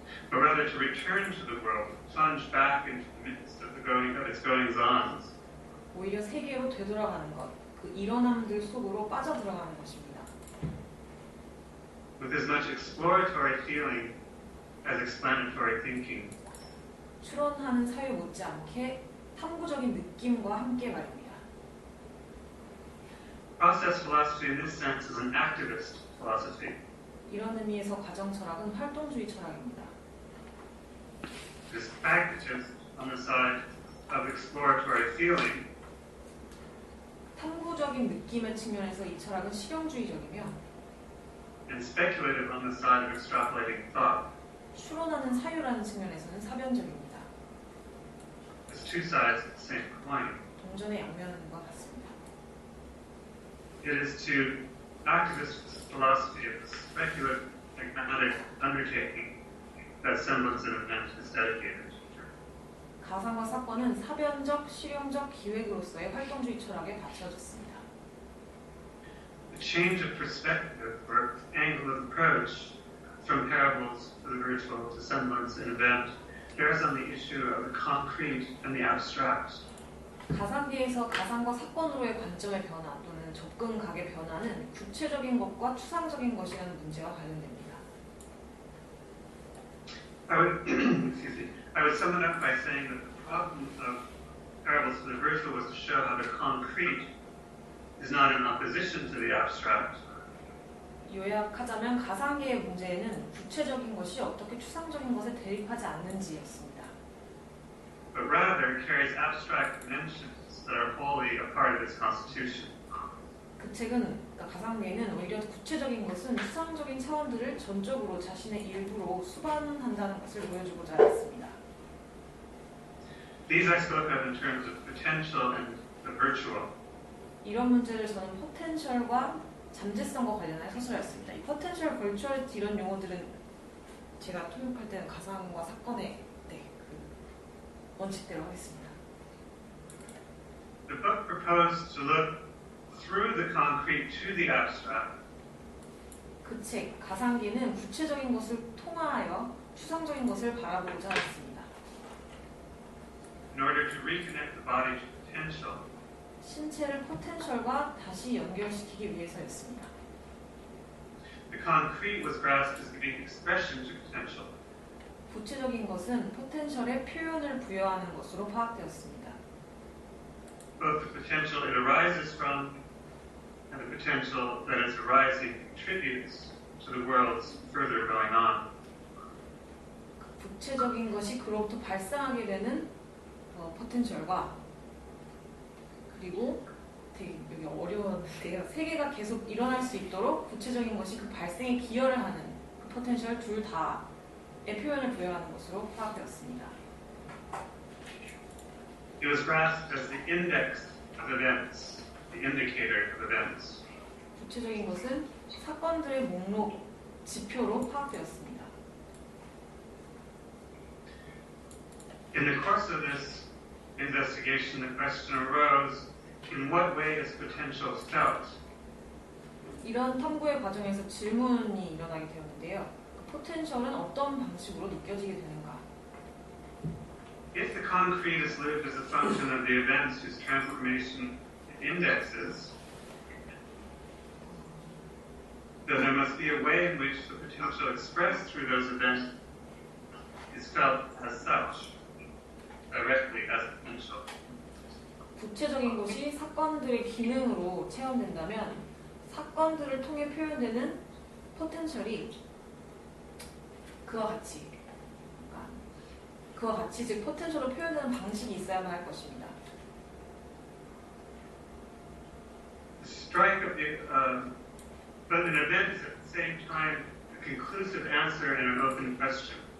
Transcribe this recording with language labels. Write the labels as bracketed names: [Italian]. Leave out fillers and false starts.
[English] but rather to return to the world, plunge back into the midst of its goings-ons, [Korean] 오히려 세계로 되돌아가는 것, 그 일어남들 속으로 빠져들어가는 것입니다. [English] with as much exploratory feeling as explanatory thinking. [Korean] 추론하는 사유 못지않게 탐구적인 느낌과 함께 말입니다. [English] Process philosophy in this sense is an activist philosophy. [Korean] 이런 의미에서 과정 철학은 활동주의 철학입니다. [English] It is pragmatist on the side of exploratory feeling, [Korean] 탐구적인 느낌의 측면에서 이 철학은 실용주의적이며 [English] and speculative on the side of extrapolating thought. [Korean] 추론하는 사유라는 측면에서는 사변적입니다. [English] As two sides of the same coin. [Korean] 동전의 양면인 것 같습니다. [English] It is to activist philosophy of the speculative pragmatic undertaking that semblance of event is dedicated. [Korean] 가상과 사건은 사변적, 실용적 기획으로서의 활동주의 철학에 받쳐졌습니다. [English] The change of perspective or angle of approach from parables to the virtual to semblance and event bears on the issue of the concrete and the abstract. [Korean] 가상계에서 가상과 사건으로의 관점의 변화 또는 접근각의 변화는 구체적인 것과 추상적인 것이라는 문제와 관련됩니다. [English] I would sum it up by saying that the problem of parables to the virtual was to show how the concrete is not in opposition to the abstract, [Korean] 요약하자면 가상계의 문제는 구체적인 것이 어떻게 추상적인 것에 대립하지 않는지였습니다. [English] but rather carries abstract dimensions that are wholly a part of its constitution. [Korean] 그 책은 가상계는 오히려 구체적인 것은 추상적인 차원들을 전적으로 자신의 일부로 수반한다는 것을 보여주고자 했습니다. [English] These I spoke of in terms of potential and the virtual. [Korean] 이런 문제를 저는 포텐셜과 잠재성과 관련해 서술했습니다. 이 포텐셜, 버추얼리티 이런 용어들은 제가 통역할 때는 가상과 사건의 그 원칙대로 하겠습니다. [English] The book proposed to look through the concrete to the abstract. [Korean] 그 책, 가상계는 구체적인 것을 통하여 추상적인 것을 바라보고자 했습니다. [English] In order to reconnect the body to potential, [Korean] 신체를 포텐셜과 다시 연결시키기 위해서였습니다. [English] the concrete was grasped as giving expression to potential. [Korean] 구체적인 것은 포텐셜에 표현을 부여하는 것으로 파악되었습니다. [English] Both the potential it arises from and the potential that its arising contributes to the world's further going on. [Korean] 구체적인 것이 그로부터 발생하게 되는 포텐셜과 그리고 되게 여기 어려웠는데요. 세계가 계속 일어날 수 있도록 구체적인 것이 그 발생에 기여를 하는 그 포텐셜 둘 다의 표현을 부여하는 것으로 파악되었습니다. [English] It was grasped as the index of events, the indicator of events. [Korean] 구체적인 것은 사건들의 목록 지표로 파악되었습니다. [English] In the course of this investigation, the question arose, in what way is potential felt? [Korean] 이런 탐구의 과정에서 질문이 일어나게 되었는데요. 그 포텐셜은 어떤 방식으로 느껴지게 되는가? [English] If the concrete is lived as a function of the events whose transformation it indexes, then there must be a way in which the potential expressed through those events is felt as such, directly as potential. [Korean] 구체적인 것이 사건들의 기능으로 체험된다면 사건들을 통해 표현되는 포텐셜이 그와 같이 즉 포텐셜로 표현되는 방식이 있어야만 할 것입니다. [English] The strike of the, but an event is at the same time a conclusive answer and an open question.